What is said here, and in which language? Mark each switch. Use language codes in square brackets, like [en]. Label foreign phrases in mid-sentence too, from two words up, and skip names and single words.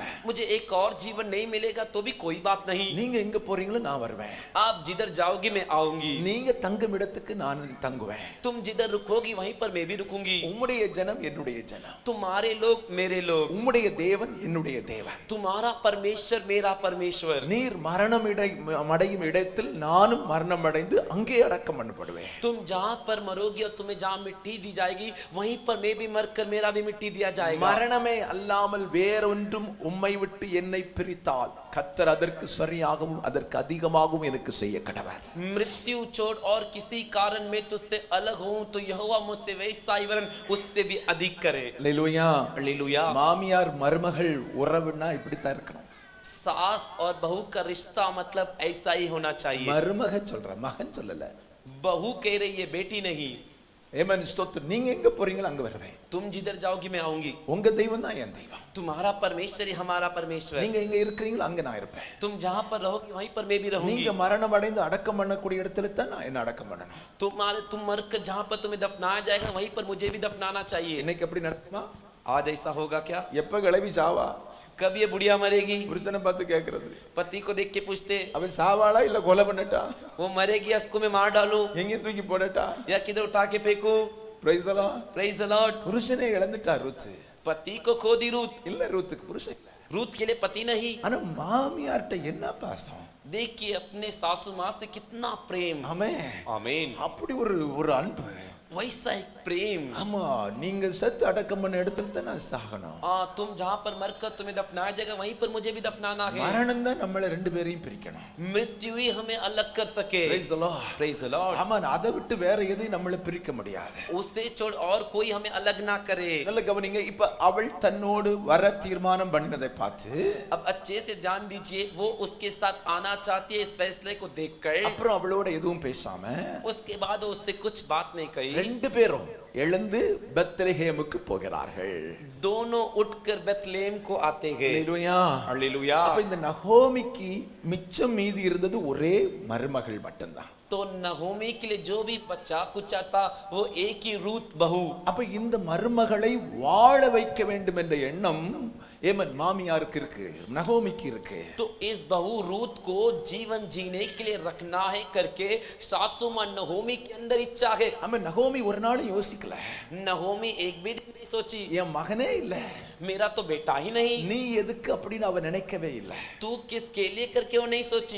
[hi] मुझे एक और जीवन नहीं मिलेगा तो भी कोई बात नहीं. [ta] நீங்க எங்க போறீங்களோ நான் வருவேன். [hi] आप जिधर जाओगी मैं आऊंगी. [ta] நீங்க தங்கும் இடத்துக்கு நான் தங்குவேன். [hi] तुम जिधर रुकोगी वहीं पर मैं भी रुकूंगी. [ta] உம்முடைய ஜனம் என்னுடைய ஜனம், [hi] तुम्हारे लोग मेरे लोग, [ta] உம்முடைய தேவன் என்னுடைய தேவன். [hi] तुम्हारा परमेश्वर मेरा परमेश्वर. [ta] நீர் மரணம் அடையும் இடத்தில் நானும் மரணம் அடைந்து அங்கே அடக்கம் பண்ணப்படுவேன். [hi] तुम जहां पर मरोगी और तुम्हें जहां मिट्टी दी जाएगी वहीं पर मैं भी मरकर मेरा भी मिट्टी दिया जाएगा. [ta] மரணமே அல்லாமல் வேறொன்றும் உம்மை விட்டு என்னை பிரித்தால் கர்த்தர் அதற்கு சரியாகவும் அதற்கு அதிகமாகவும் எனக்கு செய்ய கடவர். [hi] मृत्यु छोड़ और किसी कारण में तुझसे अलग हूं तो यहोवा मुझसे वैसा ही वरन उससे भी अधिक करे. [ta] அல்லேலூயா. [hi] हालेलुया. [ta] மாமியார் மருமகள் உறவுனா இப்படித்தான் இருக்கணும். [hi] सास और बहू का रिश्ता मतलब ऐसा ही होना चाहिए. [ta] மருமக சொல்ற, மகன் சொல்லல. [hi] बहू कह रही है बेटी नहीं. [ta] ஏமன் ஸ்தோத்திரம். நீங்க எங்க போறீங்களோ அங்க வருவேன். [hi] तुम जिधर जाओगी मैं आऊंगी. [ta] உங்க தெய்வம் தான் என் தெய்வம். [hi] तुम्हारा परमेश्वर ही हमारा परमेश्वर. [ta] நீங்க எங்க இருக்கீங்களோ அங்க நான் இருப்பேன். [hi] तुम जहां पर रहोगी वहीं पर मैं भी रहूंगी. [ta] நீங்க மரணம் அடைந்து அடக்கம் பண்ணக்கூடிய இடத்துல தான் நான் என்ன அடக்கம் பண்ணணும். [hi] तुम मरकर जहां पर तुम्हें दफनाया जाएगा वहीं पर मुझे भी दफनाना चाहिए. [ta] இன்னைக்கு எப்படி நடக்குமா? [hi] आज ऐसा होगा क्या? [ta] எப்ப கிளவி சாவா? [hi] कब ये बुढ़िया मरेगी? [ta] புருஷனை பார்த்து கேக்குறது, [hi] पति को देख के पूछते [ta] அவன் சாவாளா இல்ல கொலை பண்ணட்டா, [hi] वो मरेगी या उसको मैं मार डालूं [ta] எங்க தூக்கி போடட்டா? [hi] या किधर उठा के फेंकूं? [en] Praise the Lord. Praise the Lord. [ta] புருஷனை இழந்துட்டா ரூத். [hi] पति को खो दी रूत. [ta] இல்ல ரூத்துக்கு புருஷன் இல்ல. [hi] रूत के लिए पति नहीं. [ta] ஆனா மாமியார்ட்ட என்ன பாசம். [hi] देखिए अपने सासू माँ से कितना प्रेम. [ta] ஆமென். [hi] आमीन. [ta] அப்படி ஒரு அன்பு. [hi] वैसा एक प्रेम. [ta] ஆமா, நீங்க செத்து அடக்கம் பண்ண இடத்துல தான் நான் சாகணும். [hi] तुम जहाँ पर मरकर तुम्हें दफनाया जाएगा वहीं पर मुझे भी दफनाना है. [ta] மரணம் தான் நம்மள ரெண்டு பேரையும் பிரிக்கணும். [hi] मृत्यु ही हमें अलग कर सके. [en] Praise the Lord. Praise the Lord. [ta] ஆமா, அதை விட்டு வேற எதையும் நம்மள பிரிக்க முடியாது. [hi] उससे छोड़ और कोई हमें अलग ना करे. [ta] நல்ல கவனிங்க. இப்ப அவள் தன்னோடு வர தீர்மானம் பண்ணினதை பார்த்து, [hi] अब अच्छे से ध्यान दीजिए. वो उसके साथ आना चाहती है. इस फैसले को देखकर [ta] அப்புறம் அவளோட எதுவும் பேசாம [hi] उसके बाद उससे कुछ बात नहीं कही. [ta] ரெண்டு பேரும் எழுந்து பெத்லெஹேமுக்கு போகிறார்கள். [hi] दोनों उठकर बेथलेहम को आते हैं. [ta] அல்லேலூயா. [hi] हालेलुया. [ta] அப்ப இந்த நகோமிக்கு மிச்சம் மீதி இருந்தது ஒரே மருமகள் மட்டும்தான். [hi] तो नहोमी के लिए जो भी बचा कुचा था वो एक ही रूत बहू. [ta] அப்ப இந்த மருமகளை வாழ வைக்க வேண்டும் என்ற எண்ணம் ஏமன் மாமியாருக்கு இருக்கு, நகோமிக்கு இருக்கு. [hi] तो इस बहू रूत को जीवन जीने के लिए रखना है करके सासू मां नहोमी के अंदर इच्छा है. [ta] ஆமா, நகோமி ஒரு நாளும் யோசிக்கல. [hi] नहोमी एक भी नहीं सोची [ta] என் மகனே இல்ல, [hi] मेरा तो बेटा ही नहीं. [ta] நீ எதுக்கு அப்படின்னு அவ நினைக்கவே இல்ல. [hi] तू किसके लिए करके वो नहीं सोची.